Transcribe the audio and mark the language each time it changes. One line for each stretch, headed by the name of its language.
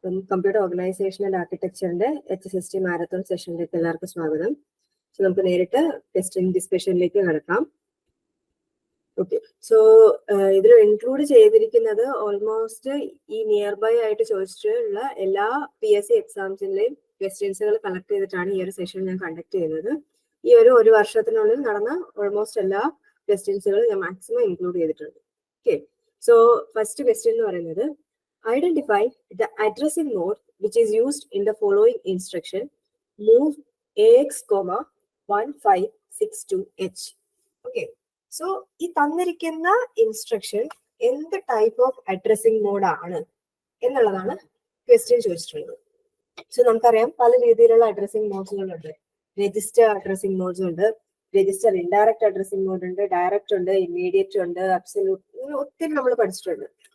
English: Computer Organization and Architecture and HSST Marathon Session like
Malayalam: എല്ലാവർക്കും സ്വാഗതം. So നമുക്ക് നേരിട്ട് ടെസ്റ്റിംഗ് ഡിസ്കഷനിലേക്ക് കടക്കാം. ഓക്കെ, സോ ഇതിൽ ഇൻക്ലൂഡ് ചെയ്തിരിക്കുന്നത് ഓൾമോസ്റ്റ് ഈ നിയർ ബൈ ആയിട്ട് ചോദിച്ചിട്ടുള്ള എല്ലാ PSC എക്സാംസിലെയും ക്വസ്റ്റ്യൻസുകൾ കളക്ട് ചെയ്തിട്ടാണ് ഈ ഒരു സെഷൻ ഞാൻ കണ്ടക്ട് ചെയ്യുന്നത്. ഈ ഒരു വർഷത്തിനുള്ളിൽ നടന്ന ഓൾമോസ്റ്റ് എല്ലാ ക്വസ്റ്റ്യൻസുകളും ഞാൻ മാക്സിമം ഇൻക്ലൂഡ് ചെയ്തിട്ടുണ്ട്. ഓക്കെ, സോ ഫസ്റ്റ് ക്വസ്റ്റ്യൻ എന്ന് പറയുന്നത്
English: identify the addressing mode which is used in the following instruction: move AX, 1562H.
Malayalam: Okay, so ഈ തന്നിരിക്കുന്ന ഇൻസ്ട്രക്ഷൻ എന്ത് ടൈപ്പ് ഓഫ് അഡ്രസ്സിംഗ് മോഡ് ആണ് എന്നുള്ളതാണ് ക്വസ്റ്റ്യൻ ചോദിച്ചിട്ടുള്ളത്. സോ നമുക്കറിയാം പല രീതിയിലുള്ള അഡ്രസ്സിംഗ് മോഡ്സുകളുണ്ട്. രജിസ്റ്റർ അഡ്രസ്സിംഗ് മോഡ്സ് ഉണ്ട്, രജിസ്റ്റർ ഇൻഡയറക്റ്റ് അഡ്രസ്സിംഗ് മോഡ് ഉണ്ട്, ഡയറക്റ്റ് ഉണ്ട്, ഇമ്മീഡിയറ്റ് ഉണ്ട്, അബ്സല്യൂട്ട്, ഇങ്ങനെ ഒത്തിരി നമ്മൾ പഠിച്ചിട്ടുണ്ട്.